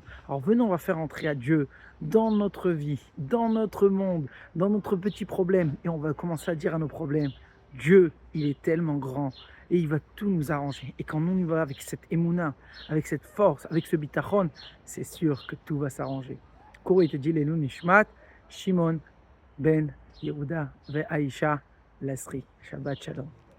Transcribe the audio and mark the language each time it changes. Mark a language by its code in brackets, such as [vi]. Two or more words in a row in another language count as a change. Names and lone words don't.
[fr] Alors venons, on va faire entrer à Dieu dans notre vie, dans notre monde, dans notre petit problème. Et on va commencer à dire à nos problèmes, Dieu, il est tellement grand et il va tout nous arranger. Et quand nous y va avec cette émouna, avec cette force, avec ce bitachon, c'est sûr que tout va s'arranger. Kourou te dit Lenu Nishmat, Shimon ben Yehuda ve Aisha Lasri. [he] שבת שלום.